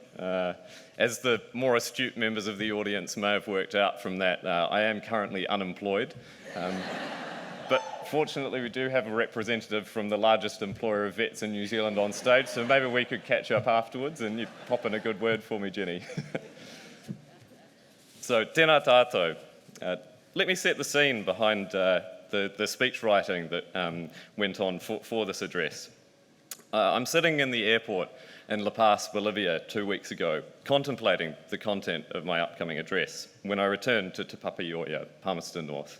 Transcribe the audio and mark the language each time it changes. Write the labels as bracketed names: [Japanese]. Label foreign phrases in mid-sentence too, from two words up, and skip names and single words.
[English] As the more astute members of the audience may have worked out from that, I am currently unemployed. But fortunately, we do have a representative from the largest employer of vets in New Zealand on stage, so maybe we could catch up afterwards and you'd pop in a good word for me, Jenny. So, [Māori] tēnā tātou. [English] Let me set the scene behind the speech writing that went on for this address. I'm sitting in the airport in La Paz, Bolivia 2 weeks ago, contemplating the content of my upcoming address when I returned to Te Papaioia, Palmerston North.